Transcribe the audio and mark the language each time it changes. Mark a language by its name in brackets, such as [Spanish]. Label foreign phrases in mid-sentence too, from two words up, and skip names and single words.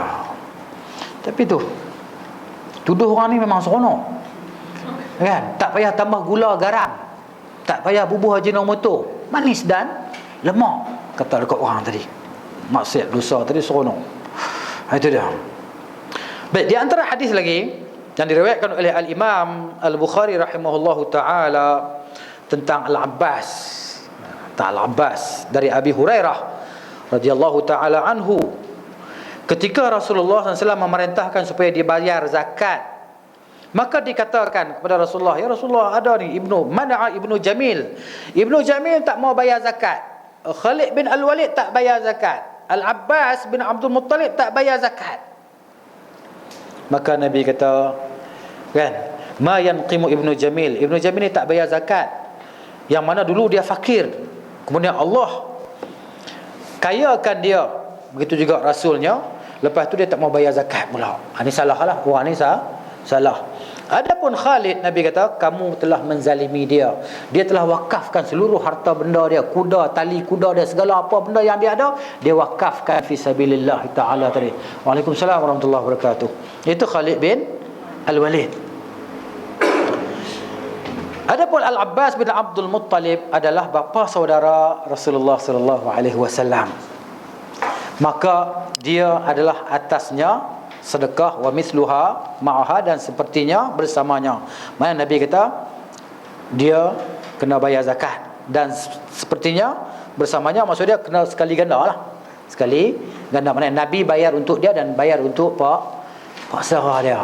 [Malay] Tapi tu, tuduh orang ni memang seronok kan? Tak payah tambah gula garam, tak payah bubuh ajinomoto, manis dan lemak, kata dekat orang tadi. Maksiat dosa tadi seronok. Itu dia. Baik, di antara hadis lagi yang diriwayatkan oleh Al-Imam Al-Bukhari [Arabic] رحمه الله تعالى [Malay] tentang Al-Abbas dari Abi Hurairah [Arabic] رضي الله تعالى عنه, [Malay] ketika Rasulullah SAW memerintahkan supaya dibayar zakat, maka dikatakan kepada Rasulullah, [Arabic] يا رسول الله, [Malay] ada ni Mana'a Ibnu Jamil. Ibnu Jamil tak mau bayar zakat. Khalid bin Al-Walid tak bayar zakat. Al-Abbas bin Abdul Muttalib tak bayar zakat. Maka Nabi kata, kan, [Arabic] ما ينقم [Malay] Ibnu Jamil. Ibnu Jamil ni tak bayar zakat. Yang mana dulu dia fakir, kemudian Allah kayakan dia. Begitu juga Rasulnya. Lepas tu dia tak mau bayar zakat pula. Ini salah lah. Orang ni salah. Adapun Khalid, Nabi kata, kamu telah menzalimi dia. Dia telah wakafkan seluruh harta benda dia, kuda, tali kuda dia, segala apa benda yang dia ada, dia wakafkan [Arabic] في سبيل الله تعالى [Malay] tadi. [Arabic] وعليكم السلام ورحمة الله وبركاته. [Malay] Itu Khalid bin Al-Walid. Adapun Al-Abbas bin Abdul Muttalib adalah bapa saudara Rasulullah [Arabic] صلى الله عليه وسلم. [Malay] Maka dia adalah atasnya sedekah, [Arabic] ومثلها معها, [Malay] dan sepertinya bersamanya. Mana Nabi kata dia kena bayar zakat, dan sepertinya bersamanya, maksudnya kena sekali ganda lah. Sekali ganda, mana Nabi bayar untuk dia dan bayar untuk pak saudara dia.